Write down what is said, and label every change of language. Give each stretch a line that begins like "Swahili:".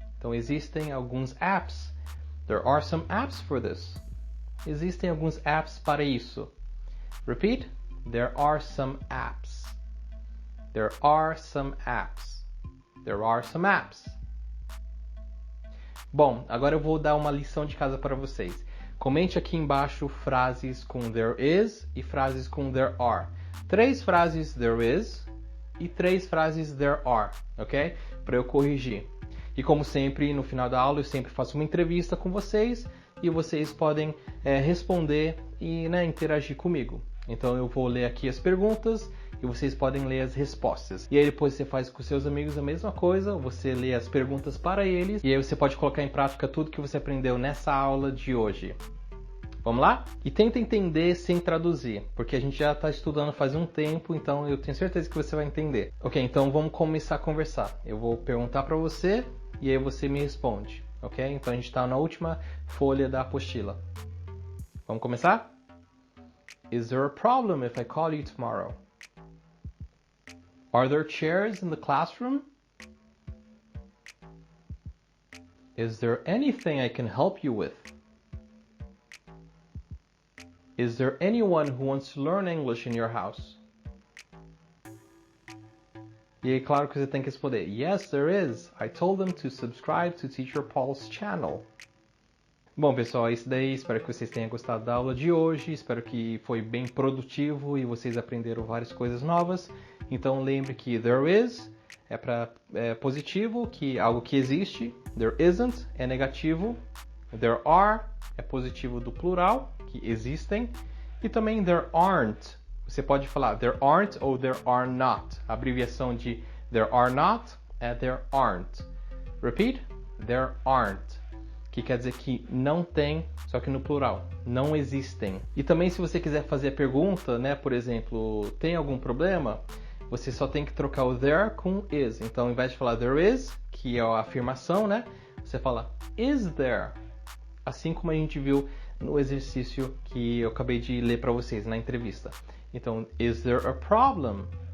Portuguese: Então, existem alguns apps.
English: There are some apps for this.
Portuguese: Existem alguns apps para isso.
English: Repeat. There are some apps. There are some apps. There are some apps.
Portuguese: Bom, agora eu vou dar uma lição de casa para vocês. Comente aqui embaixo frases com there is e frases com there are. 3 frases there is e 3 frases there are, ok? Para eu corrigir. E como sempre, no final da aula eu sempre faço uma entrevista com vocês e vocês podem responder e interagir comigo. Então eu vou ler aqui as perguntas e vocês podem ler as respostas. E aí depois você faz com seus amigos a mesma coisa, você lê as perguntas para eles e aí você pode colocar em prática tudo que você aprendeu nessa aula de hoje. Vamos lá? E tenta entender sem traduzir, porque a gente já está estudando faz um tempo, então eu tenho certeza que você vai entender. Ok, então vamos começar a conversar. Eu vou perguntar para você e aí você me responde, ok? Então a gente está na última folha da apostila. Vamos começar?
English: Is there a problem if I call you tomorrow? Are there chairs in the classroom? Is there anything I can help you with? Is there anyone who wants to learn English in your house?
Portuguese: E aí, claro que você tem que responder,
English: yes, there is. I told them to subscribe to Teacher Paul's channel.
Portuguese: Bom, pessoal, é isso daí. Espero que vocês tenham gostado da aula de hoje. Espero que foi bem produtivo e vocês aprenderam várias coisas novas. Então, lembre que there is é para positivo, que algo que existe. There isn't é negativo. There are é positivo do plural, que existem. E também there aren't. Você pode falar there aren't ou there are not. A abreviação de there are not é there aren't.
English: Repeat. There aren't.
Portuguese: Que quer dizer que não tem, só que no plural. Não existem. E também se você quiser fazer a pergunta, por exemplo, tem algum problema? Você só tem que trocar o there com is. Então, ao invés de falar there is, que é a afirmação, você fala is there. Assim como a gente viu no exercício que eu acabei de ler para vocês na entrevista.
English: Então, is there a problem?